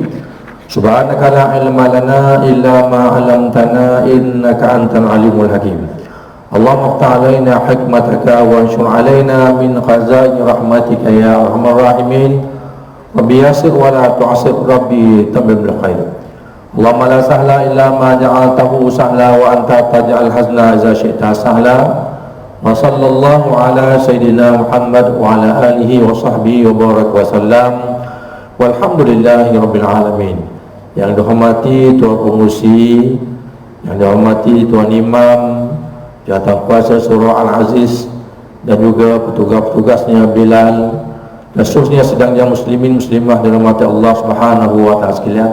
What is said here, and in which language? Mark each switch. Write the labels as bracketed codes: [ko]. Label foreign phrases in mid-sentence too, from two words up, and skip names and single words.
[ar] سبحانك لا علم لنا إلا ما علمتنا إنك أنت العليم الحكيم. اللهم افتح علينا حكمتك وانشر علينا من خزائن رحمتك يا أرحم الراحمين. رب يسر ولا تعسر، رب تمم بالخير. اللهم لا سهل إلا ما جعلته سهلا وأنت تجعل الحزن إذا شئت سهلا. وصلى الله على سيدنا محمد وعلى آله وصحبه وبارك وسلم. والحمد لله رب العالمين. [ms] Yang dihormati Tuan Pengurusi, yang dihormati Tuan Imam, Jawatankuasa Surah Al-Aziz, dan juga petugas-petugasnya Bilal, dan seterusnya sedang yang muslimin muslimah dirahmati Allah [ar] سبحانه وتعالى [ms] sekalian.